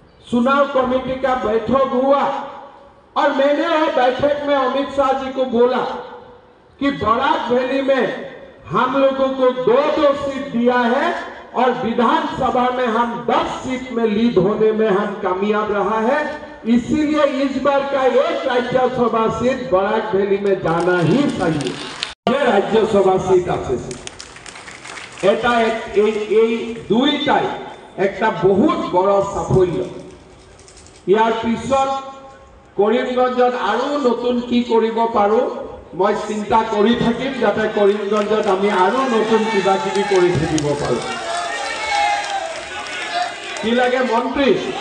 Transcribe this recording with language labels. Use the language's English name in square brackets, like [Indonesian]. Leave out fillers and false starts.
[Hindi] चुनाव कमेटी का बैठक हुआ और मैंने वो बैठक में अमित शाह जी को बोला कि बराक वैली में हम लोगों को 2 सीट दिया है और विधानसभा में हम 10 सीट में लीड होने में हम कामयाब रहा है, इसीलिए इस बार का एक राज्यसभा सीट बराक वैली में जाना ही चाहिए। ये राज्यसभा सीट [Assamese] আছে এটা এই দুইটাই একটা বহুত বড় সাফল্য। ইয়ার পিছত কৰিমগঞ্জত আৰু নতুন কি কৰিব পাৰো মই চিন্তা কৰি থাকিম, যাতে কৰিমগঞ্জত আমি আৰু নতুন কিবা কিবি কৰি থাকিব পাৰো। কি লাগে মন্ত্ৰী?